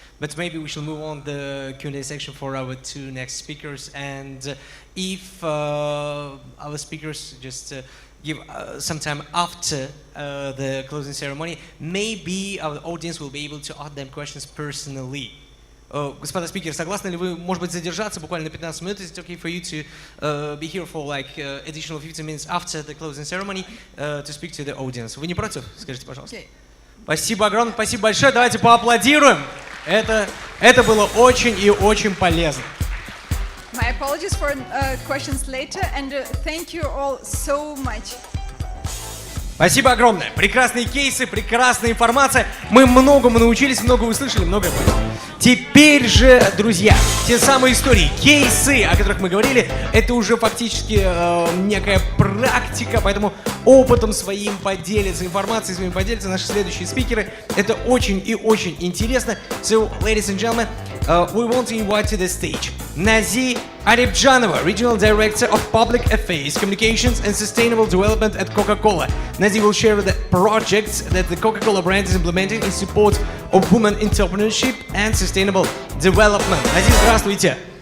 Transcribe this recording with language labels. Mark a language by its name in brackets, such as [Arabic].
[English] But maybe we shall move on the Q&A section for our 2 next speakers. And if our speakers just give some time after the closing ceremony, maybe our audience will be able to ask them questions personally. [Russian] Господа спикеры, согласны ли вы, может быть, задержаться буквально на 15 минут? [English] Is it okay for you to be here for like additional 15 minutes after the closing ceremony to speak to the audience? [Russian] Вы не против? Скажите, пожалуйста. Okay. Спасибо огромное, спасибо большое. Давайте поаплодируем. Это было очень и очень полезно. [English] My apologies for questions later, and thank you all so much. [Russian] Спасибо огромное. Прекрасные кейсы, прекрасная информация. Мы многому научились, много услышали, многое поняли. Теперь же, друзья, те самые истории, кейсы, о которых мы говорили, это уже фактически некая практика, поэтому опытом своим поделятся, информацией своим поделятся наши следующие спикеры. Это очень и очень интересно. [English] So, ladies and gentlemen, we want to invite to the stage Nazi Aripjanova, Regional Director of Public Affairs, Communications and Sustainable Development at Coca-Cola. Nazi will share the projects that the Coca-Cola brand is implementing in support of women entrepreneurship and sustainable development. Nazi, [Russian] здравствуйте.